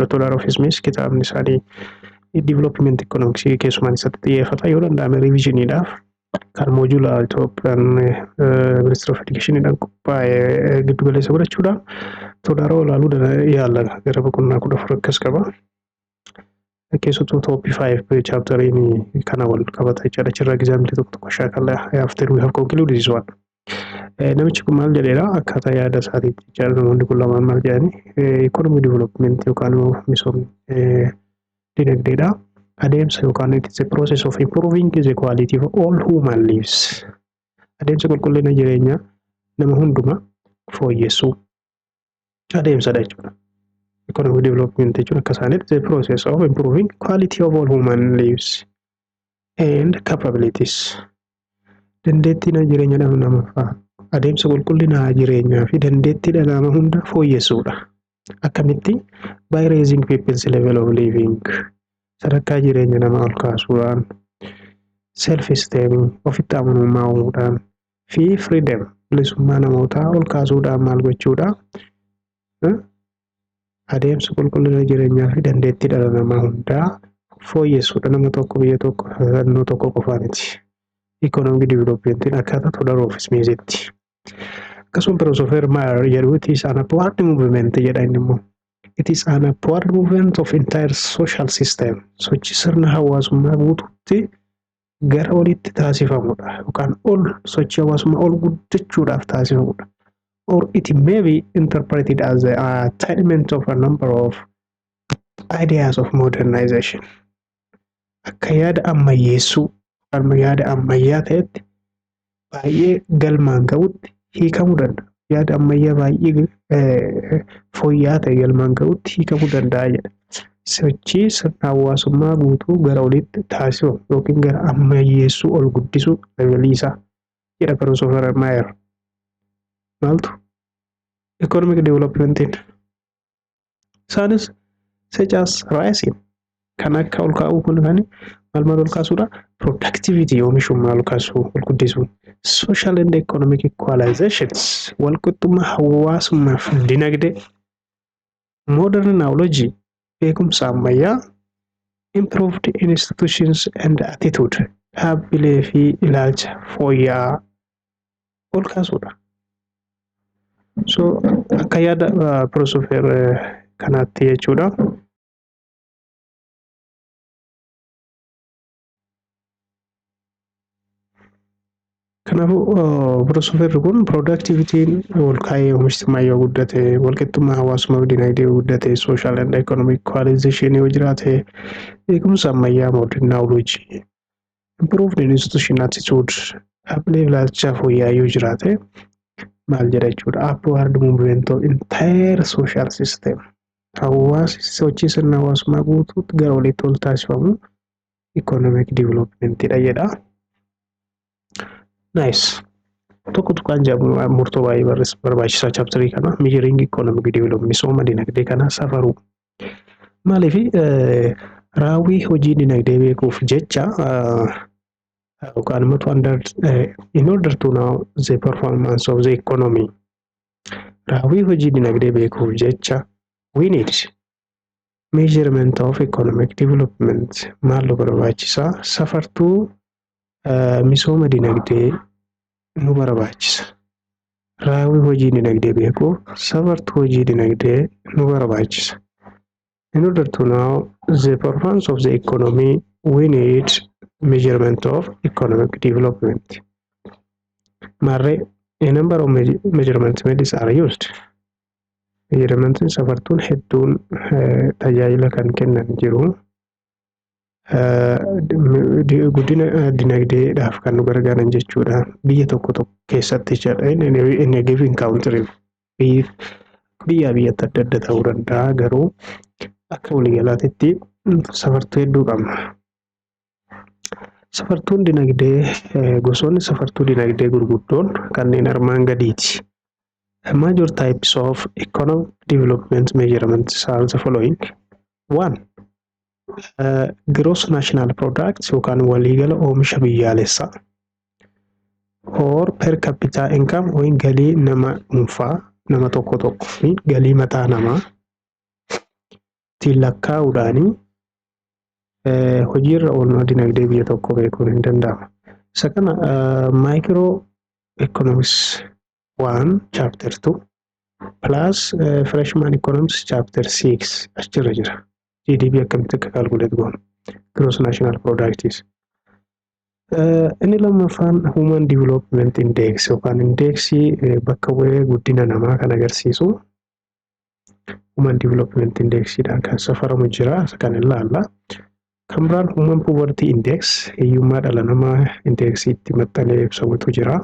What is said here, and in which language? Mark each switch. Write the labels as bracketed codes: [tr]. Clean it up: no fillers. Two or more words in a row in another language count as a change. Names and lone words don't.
[om] Toodaroo fi Smith kitaabni isaanii [en] development economics [om] keessumaan isatti xiyyeeffata yoo danda'ame revisioniidhaaf kan moojula Itoophiyaan [en] Ministry of Educationidhaan [om] qophaa'e giddu galeessa godhachuudhaan Toodaroo ilaaluu yaalla gara boqonnaa 14 akkas qaba. Keessattuu toppii 5 chaaptariin kana wal qabata jechuudha. Achirraa egzaamilii tokko tokko shaakala [en] after we have concluded this one. [om] Namichi kun maal jedheera akkaataa yaada isaatiitti jechuudha. Namoonni kun lamaan maal jedhani [en] economic development [om] yookaan misoomni dinagdeedha. Adeemsa yookaan [en] it is a process of improving the quality of all human lives. [om] Adeemsa qulqullina jireenyaa nama hundumaa fooyyessuu adeemsadha jechuudha. [en] Economic development [om] jechuun akka isaaniitti [en] the process of improving quality of all human lives and capabilities. [om] Dandeettii jireenya dhala namaa adeemsa qulqullina jireenyaa fi dandeettii dhala namaa hunda fooyyessuudha. Akkamitti [en] by raising people's level of living [om] sadarkaa jireenya namaa ol kaasuudhaan [en] self esteem [om] ofitti amanamummaa uumuudhaan fi freedom bilisummaa namootaa ol kaasuudhaan maal gochuudha. Adeemsa qulqullina jireenyaa fi dandeettii dhala namaa hundaa fooyyessuudha. Nama tokko biyya tokko naannoo tokko qofaa miti. [en] Economic development [om] akkaataa Toodaroo fi Smithitti. Akkasuma Philosopher Mayer jedhu [en] it is an upward movement [om] jedha inni immoo. [en] It is an upward movement of entire social system. [om] Sochii sirna hawaasummaa guutuutti gara olitti taasifamudha. Yookaan ol sochii hawaasummaa ol guddachuudhaaf taasifamudha. [en] Or it may be interpreted as the attainment of a number of ideas of modernization. [om] Akka yaada ammayyeessuu, yaada ammayyaa ta'etti baay'ee galmaan ga'utti hiikamuu danda'a. Yaada ammayyaa baay'ee fooyya'aa ta'e galmaan ga'utti hiikamuu danda'a jedha. Sochii sirna hawaasummaa guutuu gara olitti taasifamu yookiin gara ammayyeessuu ol guddisuu dabaliisaa jedha Philosopher Mayer. Maaltu [en] economic developmentiin [om] isaanis [en] such as rising [om] kan akka ol kaa'uu kun kan maal ol kaasuudha productivity oomishummaa ol kaasuu ol guddisuun [en] social and economic equalizations [om] wal qixxummaa hawaasummaaf dinagdee [en] modern knowledge [om] beekumsa ammayyaa [en] improved institutions and attitude [om] dhaabbilee fi ilaalcha fooyya'aa ol kaasuudha. So akka yaada Philosopher kanaatti jechuudha. Kanaafuu piroosoferri kun piroodaaktivitiin ol ka'ee oomishtummaa yoo guddate, walqixxummaa hawaasummaa fi dinagdee yoo guddate, [en] sooshaal and ikonomik koalizeshinii [om] yoo jiraate, beekumsa ammayyaa [en] moodern naawuloojii, improved institution attitude, [om] dhaabbilee ilaalchaa fooyya'aa yoo jiraate, maal jedha jechuudha, [en] upward movement of entire social system. [om] Hawaasi sochii sirna hawaasummaa guutuutti gara oliitti ol taasifamu [en] economic developmentidha [om] jedha. Nice. Tokko tuqaan jedhamu murtoo baay'ee barbaachisaa chaaptarii kana [en] measuring economic development [om] misooma dinagdee kana safaruu. Maaliif raawwii hojii dinagdee beekuuf jecha yookaan [en] in order to know the performance of the economy. [om] Raawwii hojii dinagdee beekuuf jecha [en] we need measurement of economic development. [om] Maaltu barbaachisaa? Safartuu misooma dinagdee nu barbaachisa. Raawwii hojii dinagdee beekuuf safartuu hojii dinagdee nu barbaachisa. [en] In order to know the performance of the economy, we need measurement of economic development. Marree, a number of measurement methods are used. [om] Measurement safartuun hedduun tajaajila kan kennan jiru. Guddina dinagdeedhaaf kan nu gargaaran jechuudha. Biyya tokko keessatti [en] in a given country [om] biyyatti adda adda ta'uu danda'a, garuu akka waliigalaatti safartuu hedduu qabna. Safartuun dinagdee gosoonni safartuu dinagdee gurguddoon kanneen armaan gadiiti. [en] Major types of economic development measurements are the following. [om] 1. [en] Gross national product [om] yookaan waliigala oomisha biyyaalessaa, [en] or per capita income [om] yookiin galii nama dhuunfaa nama tokko fi galii mataa namaa ittiin lakkaa'uudhaanii hojiirra oolmaa dinagdee biyya tokko beekuun hin danda'ama. Isa kana [en] micro economics 1 chapter 2 plus freshman economics chapter 6 [om] achirra jira. GDP akkamitti akka calculate goonu, [en] gross national product is. [om] Inni lammaffaan [en] human development index [om] yookaan indeksii bakka bu'ee guddina namaa kan agarsiisu [en] human development indexidhaan [om] kan safaramu jira. Isa kan ilaalla. Kan biraan [en] human poverty index [om] hiyyummaa dhala namaa indeksiitti maxxanee ibsamutu jira.